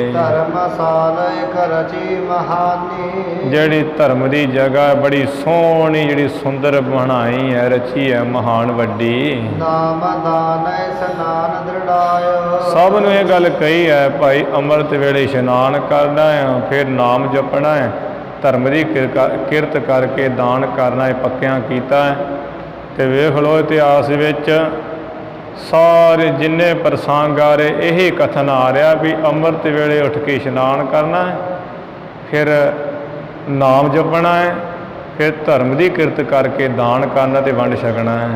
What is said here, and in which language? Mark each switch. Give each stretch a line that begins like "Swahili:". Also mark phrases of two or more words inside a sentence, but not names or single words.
Punjabi: ਧਰਮਸਾਲ ਇਕ ਰਚੀ ਮਹਾਨੀ। ਜਿਹੜੀ ਧਰਮ ਦੀ ਜਗ੍ਹਾ ਬੜੀ ਸੋਹਣੀ ਜਿਹੜੀ ਸੁੰਦਰ ਬਣਾਈ ਹੈ, ਰਚੀ ਹੈ, ਮਹਾਨ ਵੱਡੀ। ਨਾਮ ਦਾਨ ਇਸ਼ਨਾਨ ਦ੍ਰਿੜਾਇਓ। ਸਭ ਨੂੰ ਇਹ ਗੱਲ ਕਹੀ ਹੈ ਭਾਈ ਅੰਮ੍ਰਿਤ ਵੇਲੇ ਇਸ਼ਨਾਨ ਕਰਨਾ ਹੈ, ਫਿਰ ਨਾਮ ਜਪਣਾ ਹੈ, ਧਰਮ ਦੀ ਕਿਰਤ ਕਰਕੇ ਦਾਨ ਕਰਨਾ ਹੈ, ਪੱਕਿਆਂ ਕੀਤਾ ਹੈ। ਤੇ ਵੇਖ ਲਓ ਇਤਿਹਾਸ ਵਿੱਚ ਸਾਰੇ ਜਿੰਨੇ ਪ੍ਰਸੰਗ ਆ ਰਹੇ ਇਹੀ ਕਥਨ ਆ ਰਿਹਾ ਵੀ ਅੰਮ੍ਰਿਤ ਵੇਲੇ ਉੱਠ ਕੇ ਇਸ਼ਨਾਨ ਕਰਨਾ ਹੈ, ਫਿਰ ਨਾਮ ਜਪਣਾ ਹੈ, ਫਿਰ ਧਰਮ ਦੀ ਕਿਰਤ ਕਰਕੇ ਦਾਨ ਕਰਨਾ ਤੇ ਵੰਡ ਛਕਣਾ ਹੈ।